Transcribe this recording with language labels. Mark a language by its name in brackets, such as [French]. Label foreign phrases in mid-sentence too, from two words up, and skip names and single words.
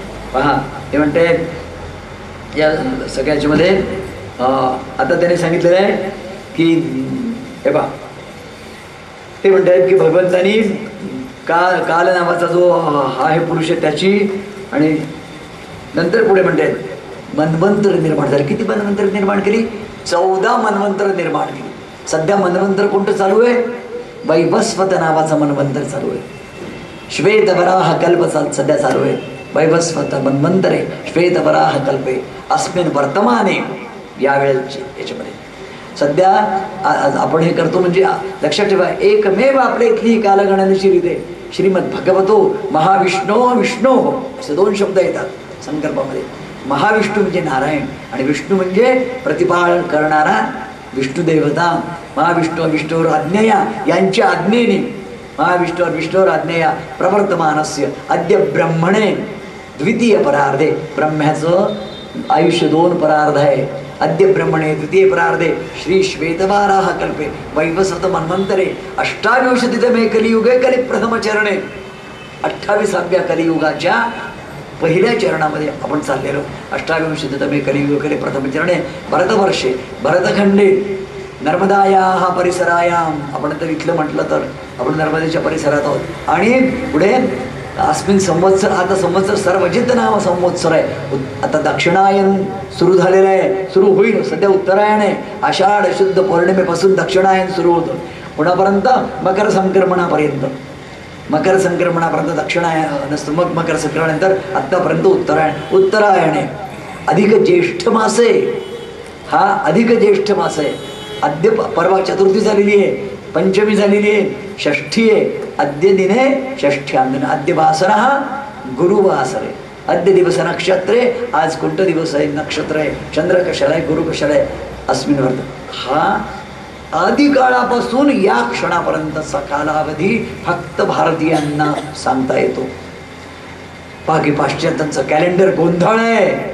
[Marathi] पहा, ते म्हणते या सगळ्याच्यामध्ये आता त्याने सांगितलेलं आहे की हे बा ते म्हणतात की भगवंतानी काल नावाचा जो आहे पुरुष आहे त्याची, आणि नंतर पुढे म्हणतात मन्वंतर निर्माण झाले. किती मन्वंतर निर्माण केली? 14 मन्वंतर निर्माण केली. सध्या मन्वंतर कोणतं चालू आहे? वैवस्वत नावाचं मन्वंतर चालू आहे. श्वेतवराह कल्प सध्या चालू आहे. [Sanskrit] वैवस्वत मन्वंतरे श्वेतवराह कल्पे अस्मिन वर्तमाने [Marathi] यावेळेची याच्यामध्ये सध्या आपण हे करतो. म्हणजे लक्षात ठेवा, एकमेव आपल्या इथली ही कालगणनेची रीत आहे. [Sanskrit] श्रीमद भगवतो महाविष्णो विष्णो [Marathi] असे 2 शब्द येतात संकल्पामध्ये. महाविष्णू म्हणजे नारायण आणि विष्णू म्हणजे प्रतिपालन करणारा विष्णू देवता. [Sanskrit] महाविष्णू विष्णूवर आज्ञया [Marathi] यांच्या आज्ञेने [Sanskrit] महाविष्णूवर विष्णूवर आज्ञया प्रवर्तमानस्य अद्य ब्रह्मणे द्वितीय परार्धे. [Marathi] ब्रह्म्याचं आयुष्य 2 परार्ध आहे. [Sanskrit] अद्य ब्रह्मणे द्वितीय परार्धे श्री श्वेतवाराह कल्पे वैवस्वत मन्वंतरे 28तमे कलियुगे कली प्रथम चरणे. [Marathi] 28व्या कलियुगाच्या पहिल्या चरणामध्ये आपण चाललेलो. [Sanskrit] 28तमे कलियुगे कली प्रथम चरणे भरतवर्षे भरतखंडे नर्मदायाः परिसरायाम. [Marathi] आपण तर इथलं म्हटलं तर आपण नर्मदेच्या परिसरात आहोत. आणि पुढे [Sanskrit] अस्मिन संवत्सर, [Marathi] आता संवत्सर सर्वजित नाम संवत्सर आहे. आता दक्षिणायन सुरू झालेलं आहे, सुरू होईल. सध्या उत्तरायण आहे. आषाढ शुद्ध पौर्णिमेपासून दक्षिणायन सुरू होतं. पुण्यापर्यंत मकर संक्रमणापर्यंत, मकर संक्रमणापर्यंत दक्षिणायन असतं. मग मकर संक्रमणानंतर आत्तापर्यंत उत्तरायण आहे. अधिक ज्येष्ठ मास आहे हा. अधिक ज्येष्ठ मास आहे. अद्य परवा चतुर्थी झालेली आहे, पंचमी झालेली आहे, षष्ठी आहे. [Sanskrit] अद्य दिने षष्ठ्याम. अद्य वासना गुरुवासरे. अद्य दिवस नक्षत्रे. [Marathi] आज कोणतं दिवस आहे? नक्षत्र आहे. चंद्र कशाला आहे? गुरु कशाला आहे? [Sanskrit] अस्मिन वर्त. [Marathi] हा आदिकाळापासून या क्षणापर्यंतचा कालावधी फक्त भारतीयांना सांगता येतो. बाकी पाश्चात्यांचं कॅलेंडर गोंधळ आहे.